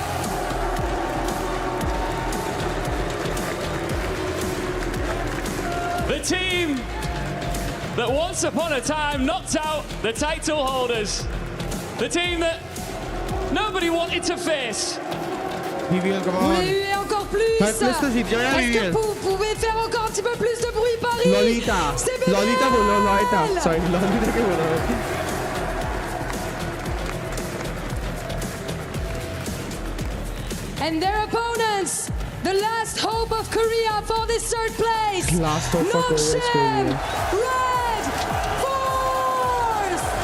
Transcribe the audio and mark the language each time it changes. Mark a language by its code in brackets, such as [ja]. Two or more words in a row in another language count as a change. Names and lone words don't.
[en] The team that once upon a time knocked out the title holders. The team that nobody wanted to face. BBL, come [fr] Vous [en] on. [fr] voulez huer encore plus? Faites plus de zip, Est-ce que vous pouvez faire encore un petit peu plus de bruit, Paris? Lolita. C'est BBL! [hi] Lolita बोलो, Lolita. Sorry, Lolita क्यों बोल रहा है? [en] And their opponents, the last hope of Korea for this third place. Last hope for Korea is Korea. Red Force!